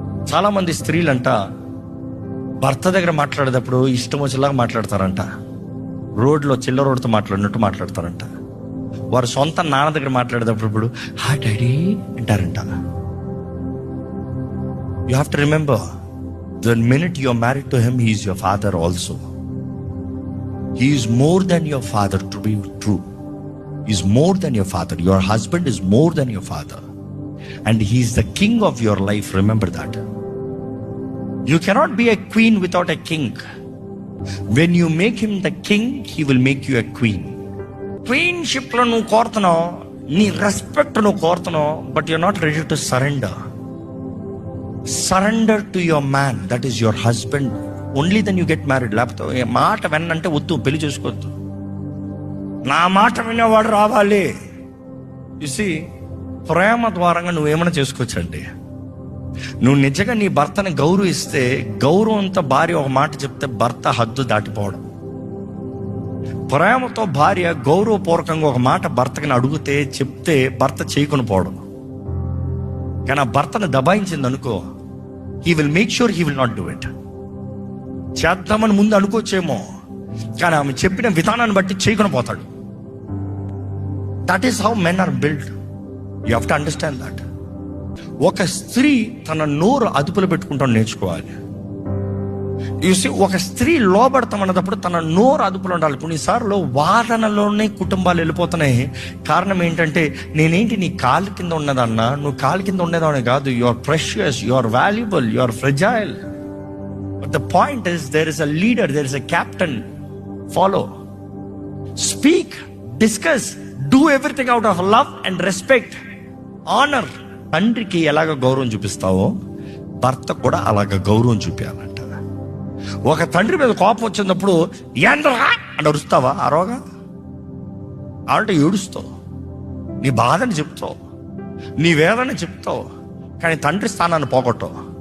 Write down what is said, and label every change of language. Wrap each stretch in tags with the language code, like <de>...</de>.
<te>చాలామంది స్త్రీలంట భర్త దగ్గర మాట్లాడేటప్పుడు ఇష్టం వచ్చేలాగా మాట్లాడతారంట. రోడ్లో చిల్లరోడ్తో మాట్లాడినట్టు మాట్లాడతారంట. వారు సొంత నాన్న దగ్గర మాట్లాడేటప్పుడు ఇప్పుడు హా డాడీ అంటారంట.</te> <en>You have to remember, the minute you are married to him, he is your father also. He is more than your father, to be true. He is more than your father. Your husband is more than your father. And he is the king of your life. Remember that. You cannot be a queen without a king. When you make him the king, he will make you a queen.</en> <te>Queenship lo nu kortano, nee respect nu kortano,</te> <en>but you are not ready to surrender. Surrender to your man, that is your husband. Only then you get married.</en> <te>లేకపోతే మాట విన్నంటే వద్దు, పెళ్లి చేసుకోవద్దు. నా మాట వినేవాడు రావాలి. చూసి ప్రేమ ద్వారంగా నువ్వేమైనా చేసుకోవచ్చండి. నువ్వు నిజంగా నీ భర్తని గౌరవిస్తే, గౌరవంతో భార్య ఒక మాట చెప్తే భర్త హద్దు దాటిపోవడం. ప్రేమతో భార్య గౌరవపూర్వకంగా ఒక మాట భర్తకి అడిగితే చెప్తే భర్త చేయకొని పోవడం. కానీ ఆ భర్తను దబాయించింది అనుకో,</te> <en>He will make sure he will not do it.</en> <te>చేద్దామని ముందు అనుకోవచ్చేమో, కానీ ఆమె చెప్పిన విధానాన్ని బట్టి చేయకుండా పోతాడు.</te> <en>That is how men are build. You have to understand that.</en> <te>ఒక స్త్రీ తన నోరు అదుపులో పెట్టుకుంటాం నేర్చుకోవాలి. చూసి ఒక స్త్రీ లోబడతామన్నప్పుడు తన నోరు అదుపులో ఉండాలి. కొన్నిసార్లు వాదనలోనే కుటుంబాలు వెళ్ళిపోతున్నాయి. కారణం ఏంటంటే, నేనేంటి నీ కాలు కింద ఉన్నదన్నా, నువ్వు కాలు కింద ఉండేదాన్ని కాదు.</te> <en>You are precious, you are valuable, you are fragile. But the point is, there is a leader, there is a captain. Follow, speak, discuss, do everything out of love and respect, honor.</en> <te>తండ్రికి ఎలాగ గౌరవం చూపిస్తావో భర్త కూడా అలాగ గౌరవం చూపించాలంట. ఒక తండ్రి మీద కోపం వచ్చినప్పుడు ఏంద్రా అని అరుస్తావా? అరవగా అంటే ఏడుస్తావు, నీ బాధని చెప్తావు, నీ వేదన చెప్తావు, కానీ తండ్రి స్థానాన్ని పోగొట్టవు.</te>